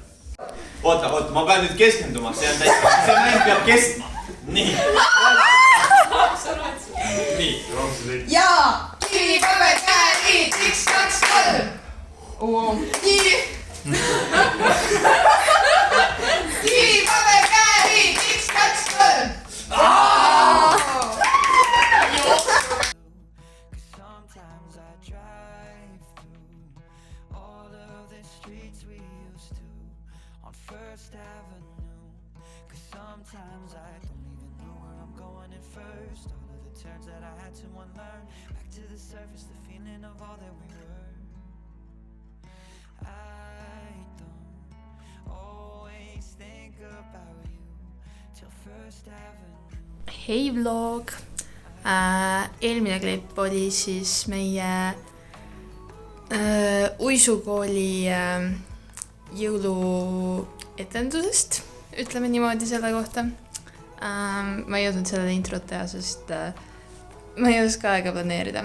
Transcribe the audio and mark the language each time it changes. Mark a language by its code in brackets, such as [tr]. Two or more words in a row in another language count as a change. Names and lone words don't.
[et] Oota, ma pean nüüd keskenduma, see mäng peab kestma. Nii. Nii. Ja kivi, paber, käeliit, 1, 2, 3. Kivi. Kivi, paber, käeliit, 1, 2, 3. [en] Sometimes I don't even know where I'm going at first. All of the turns that I had to unlearn. Back to the surface, the feeling of all that we were. I don't always think about you till First Avenue. [et] Hei vlog! Eelmine klipp oli siis meie uisukooli jõuluetendusest, ütleme niimoodi selle kohta. Ma ei jõudnud sellele introt teha, sest ma ei oska aega planeerida.